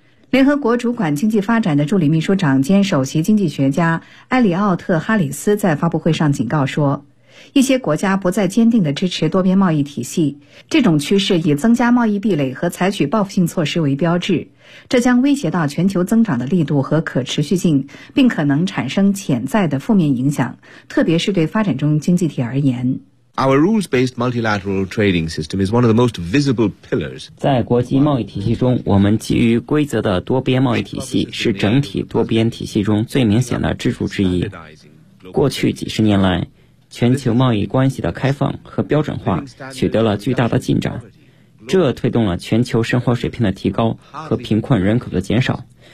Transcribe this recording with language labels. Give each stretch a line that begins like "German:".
Chinese: 联合国主管经济发展的助理秘书长兼首席经济学家埃里奥特·哈里斯在发布会上警告说，一些国家不再坚定地支持多边贸易体系，这种趋势以增加贸易壁垒和采取报复性措施为标志，这将威胁到全球增长的力度和可持续性，并可能产生潜在的负面影响，特别是对发展中经济体而言。
English: Our rules-based multilateral trading system is one of the most visible pillars.
Chinese: 在国际贸易体系中，我们基于规则的多边贸易体系是整体多边体系中最明显的支柱之一。过去几十年来，全球贸易关系的开放和标准化取得了巨大的进展，这推动了全球生活水平的提高和贫困人口的减少，